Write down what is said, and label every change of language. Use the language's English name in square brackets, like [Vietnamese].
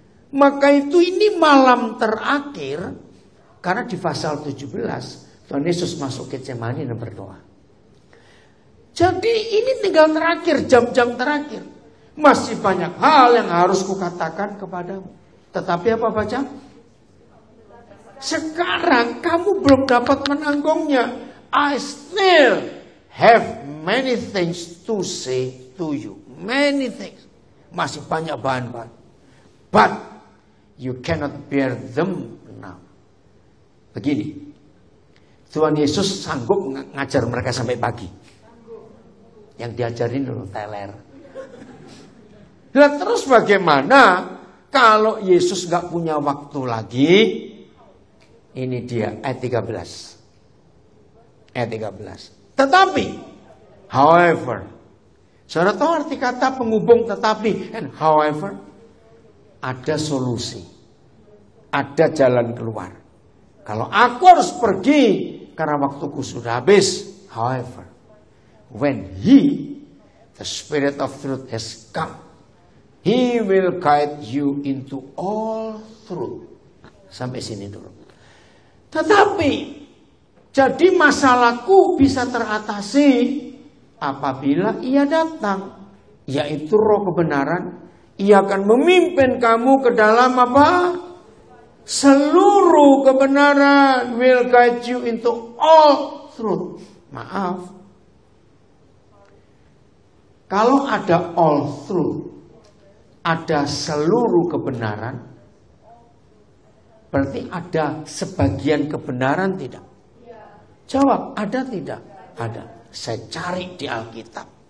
[Indonesian] Maka itu ini malam terakhir, karena di pasal 17, Tuhan Yesus masuk ke Getsemani dan berdoa. Jadi ini tinggal terakhir, jam-jam terakhir. Masih banyak hal yang harus kukatakan kepadamu. Tetapi apa baca? Sekarang kamu belum dapat menanggungnya. [English] I still have many things to say to you. Many things. [Indonesian] Masih banyak bahan-bahan. [English] But you cannot bear them now. [Indonesian] Begini. Tuhan Yesus sanggup ngajar mereka sampai pagi. Yang diajarin dulu teler. Nah terus bagaimana kalau Yesus gak punya waktu lagi? Ini dia ayat 13. Ayat 13. Tetapi, however, saudara tahu arti kata penghubung tetapi and however? Ada solusi. Ada jalan keluar. Kalau aku harus pergi karena waktuku sudah habis. [English] However, when He, the Spirit of truth has come, He will guide you into all truth. [Indonesian] Sampai sini dulu. Tetapi, jadi masalahku bisa teratasi apabila Ia datang. Yaitu roh kebenaran. Ia akan memimpin kamu ke dalam apa? Seluruh kebenaran. [English] Will guide you into all truth. [Indonesian] Maaf. Kalau ada [English] all truth, [Indonesian] ada seluruh kebenaran, berarti ada sebagian kebenaran tidak? Jawab, ada tidak? Ada. Saya cari di Alkitab.